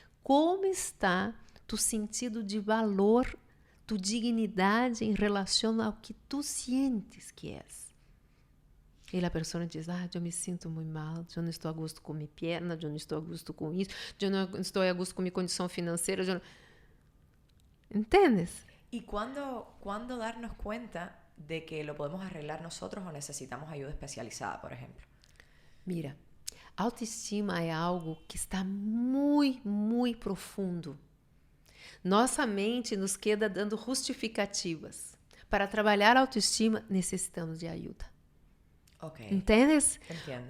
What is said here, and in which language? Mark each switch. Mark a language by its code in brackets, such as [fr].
[pt] Como está tu sentido de valor, tu dignidade em relação ao que tu sientes que és? E a pessoa diz, eu me sinto muito mal, eu não estou a gosto com minha perna, eu não estou a gosto com isso, eu não estou a gosto com minha condição financeira. ¿Entendes? [es] ¿Y cuándo darnos cuenta de que lo podemos arreglar nosotros o necesitamos ayuda especializada, por ejemplo? [pt] Mira, autoestima é algo que está muito, muito profundo. Nossa mente nos queda dando justificativas. Para trabalhar a autoestima, necessitamos de ajuda. Okay. ¿Entendes? [es] Entiendo.